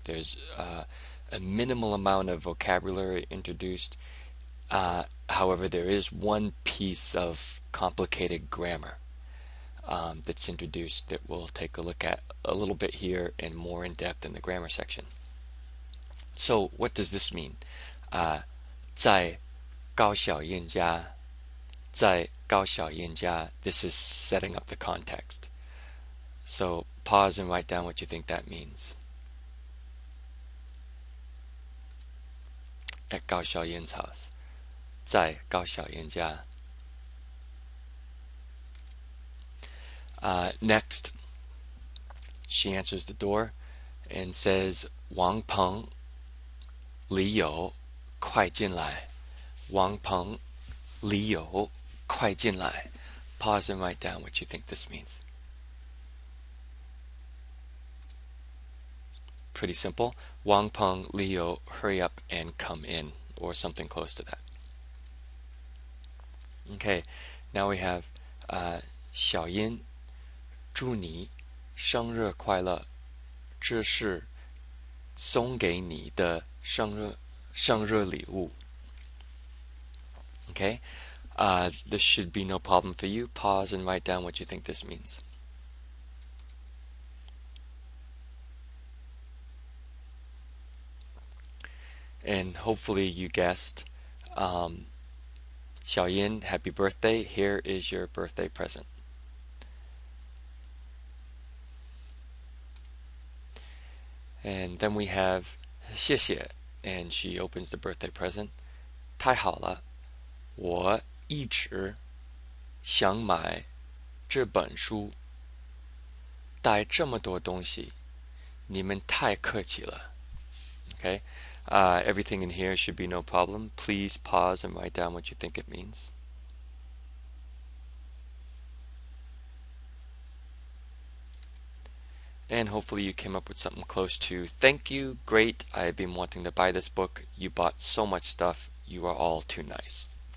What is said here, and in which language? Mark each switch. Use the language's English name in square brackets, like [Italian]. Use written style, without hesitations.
[English] There's a minimal amount of vocabulary introduced. However, there is one piece of complicated grammar that's introduced that we'll take a look at a little bit here and more in depth in the grammar section. So, what does this mean? [Chinese] 在高小燕家，在高小燕家. [English] This is setting up the context. So, pause and write down what you think that means. At 高小燕 's house. [Chinese] 在高小燕家. [English] Next, she answers the door and says, 王鹏, 李友, [Chinese] 快进来. 王鹏, 李友, 快进来. [English] Pause and write down what you think this means. Pretty simple. Wang Peng, Liu, hurry up and come in, or something close to that. Okay, now we have [Chinese] 小英，祝你生日快乐，这是送给你的生日礼物. [English] Okay, this should be no problem for you. Pause and write down what you think this means. And hopefully you guessed, Xiaoyin, happy birthday. Here is your birthday present. And then we have [Chinese] 谢谢, [English] and she opens the birthday present. [Chinese] 太好了，我一直想买这本书，带这么多东西，你们太客气了. [English] Okay, everything in here should be no problem. Please pause and write down what you think it means. And hopefully you came up with something close to, thank you, great, I've been wanting to buy this book, you bought so much stuff, you are all too nice.